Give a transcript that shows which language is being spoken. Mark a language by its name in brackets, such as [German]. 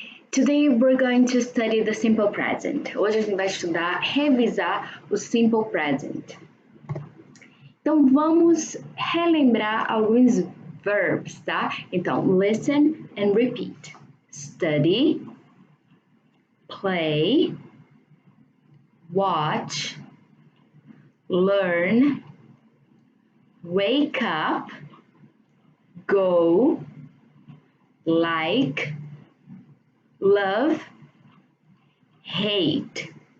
[English] Today we're going to study the simple present. [Portuguese] Hoje a gente vai estudar, revisar o simple present. Então vamos relembrar alguns verbs, tá? [English] Então, listen and repeat. Study, play, watch, learn, wake up, go, like, love, hate.